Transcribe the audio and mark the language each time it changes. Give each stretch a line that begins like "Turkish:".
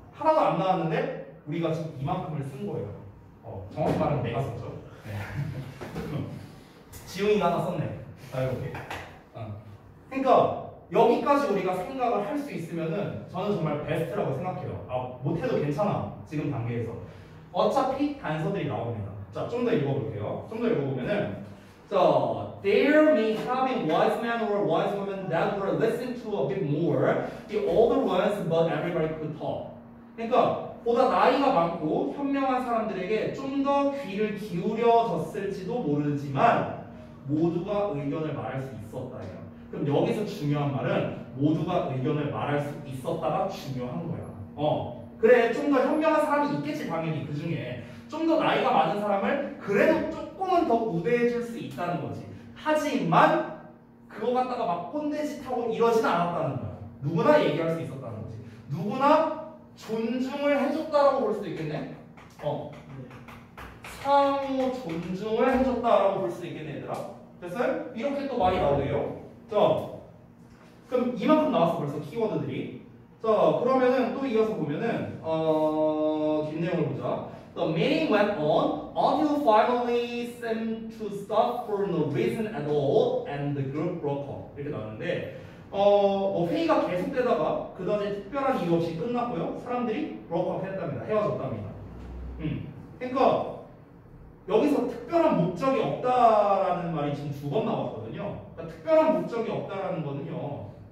Korean: 하나도 안 나왔는데 우리가 지금 이만큼을 쓴 거예요. 정확히 말하면 내가 썼죠. 네. 지웅이가 하나 썼네. 자, 이렇게. 그러니까 여기까지 우리가 생각을 할 수 있으면은 저는 정말 베스트라고 생각해요. 못해도 괜찮아. 지금 단계에서. 어차피 단서들이 나옵니다. 자, 좀 더 읽어볼게요. 좀 더 읽어보면은
English: there may have been wise men or wise women that were listened to a bit more, the older ones, but everybody could talk.
Korean: 그러니까 보다 나이가 많고 현명한 사람들에게 좀 더 귀를 기울여졌을지도 모르지만 모두가 의견을 말할 수 있었다예요. 그럼 여기서 중요한 말은 모두가 의견을 말할 수 있었다가 중요한 거야. 그래, 좀 더 현명한 사람이 있겠지 당연히. 그 중에 좀 더 나이가 많은 사람을 그래도 조금은 더 우대해 줄 수 있다는 거지. 하지만 그거 갖다가 막 꼰대짓하고 이러진 않았다는 거야. 누구나 얘기할 수 있었다는 거지. 누구나 존중을 해줬다라고 볼 수도 있겠네. 상호 존중을 해줬다라고 볼 수도 있겠네 얘들아. 됐어요? 이렇게 또 말이 나오네요. 자, 그럼 이만큼 나왔어 벌써 키워드들이. 자, 그러면은 또 이어서 보면은 긴 내용을 보자.
English: The meeting went on until finally seemed to stop for no reason at all, and the group broke up.
Korean: 이렇게 나오는데, 회의가 계속되다가 그다지 특별한 이유 없이 끝났고요. 사람들이
English: broke up
Korean: 했답니다. 헤어졌답니다. 그러니까 여기서 특별한 목적이 없다라는 말이 지금 2번 나왔거든요. 그러니까 특별한 목적이 없다라는 거는요.